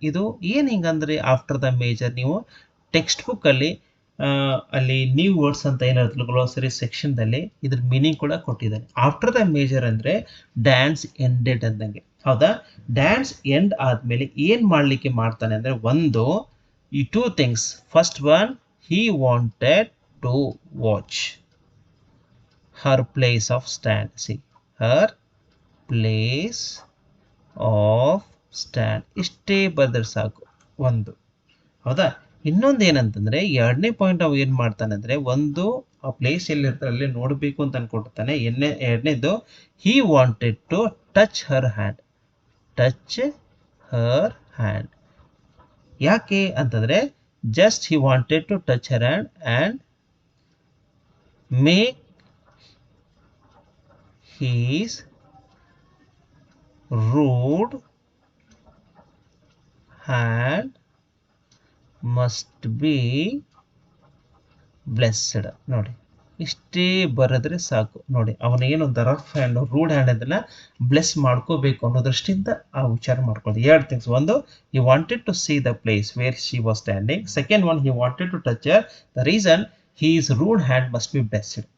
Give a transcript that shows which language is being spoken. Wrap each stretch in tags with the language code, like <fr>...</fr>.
<kn>ಇದು ಏನ್ ಹಿಂಗಂದ್ರೆ</kn> <en>after the major,</en> <kn>ನೀವು ಟೆಕ್ಸ್ಟ್ ಬುಕ್ ಅಲ್ಲಿ ಅಲ್ಲಿ</kn> <en>new words</en> <kn>ಅಂತ ಏನಿರುತ್ತೆ ಗ್ಲೋಸರಿ ಸೆಕ್ಷನ್ ದಲ್ಲಿ ಇದ್ರ ಮೀನಿಂಗ್ ಕೂಡ ಕೊಟ್ಟಿದ್ದಾನೆ.</kn> <en>after the major ಅಂದ್ರೆ dance ended</en> <kn>ಅಂದಂಗೆ. ಹೌದಾ? ಡ್ಯಾನ್ಸ್ ಎಂಡ್ ಆದ್ಮೇಲೆ ಏನ್ ಮಾಡ್ಲಿಕ್ಕೆ ಮಾಡ್ತಾನೆ ಅಂದ್ರೆ, ಒಂದು ಈ</kn> <en>2 things. First one, he wanted to watch her place of stand. See, her place of stand.</en> <kn>ಇಷ್ಟೇ ಬರೆದ್ರೆ ಸಾಕು ಒಂದು. ಹೌದಾ? ಇನ್ನೊಂದು ಏನಂತಂದ್ರೆ, ಎರಡನೇ ಪಾಯಿಂಟ್ ಅವ್ ಏನ್ ಮಾಡ್ತಾನೆ ಅಂದ್ರೆ, ಒಂದು ಆ ಪ್ಲೇಸ್ ಎಲ್ಲಿರ್ತಾರೆ ಅಲ್ಲಿ ನೋಡ್ಬೇಕು ಅಂತ ಅನ್ಕೊಂಡಿರ್ತಾನೆ. ಎರಡನೇದು,</kn> <en>he wanted to touch her hand. Touch her hand.</en> <kn>ಯಾಕೆ ಅಂತಂದ್ರೆ,</kn> <en>just he wanted to touch her hand and make his rude hand must be blessed.</en> <kn>ನೋಡಿ, ಇಷ್ಟೇ ಬರೆದ್ರೆ ಸಾಕು. ನೋಡಿ, ಅವನ ಏನೊಂದು</kn> <en>rough hand, rude hand</en> <kn>ಅದನ್ನ ಬ್ಲೆಸ್ ಮಾಡ್ಕೋಬೇಕು ಅನ್ನೋ ದೃಷ್ಟಿಯಿಂದ ಆ ವಿಚಾರ ಮಾಡ್ಕೊಳ್ಳಿ.</kn> <en>2 things. ಒಂದು, he wanted to see the place where she was standing. Second one, he wanted to touch her. The reason, his rude hand must be blessed.</en>